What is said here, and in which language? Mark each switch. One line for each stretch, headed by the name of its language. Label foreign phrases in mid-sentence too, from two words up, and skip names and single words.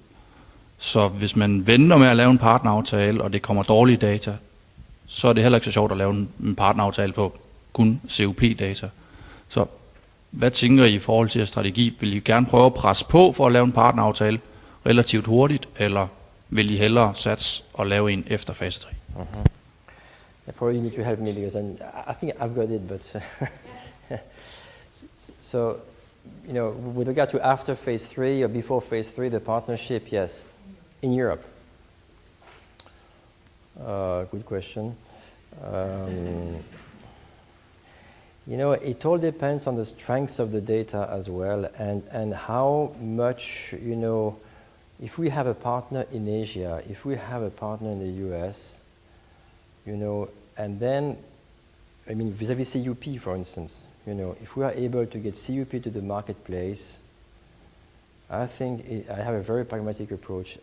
Danish: Så hvis man venter med at lave en partneraftale, og det kommer dårlige data, så er det heller ikke så sjovt at lave en partneraftale på kun COP-data. Så hvad tænker I forhold til strategi? Vil I gerne prøve at presse på for at lave en partneraftale relativt hurtigt, eller vil I hellere satse og lave en efter fase 3?
English: I probably need to help me because I think I've got it, but so, you know, with regard to after phase 3 or before phase 3, the partnership, yes, in Europe. Good question. You know, it all depends on the strengths of the data as well, and how much, you know, if we have a partner in Asia, if we have a partner in the US, you know, and then, I mean, vis-a-vis CUP, for instance, you know, if we are able to get CUP to the marketplace, I think I have a very pragmatic approach.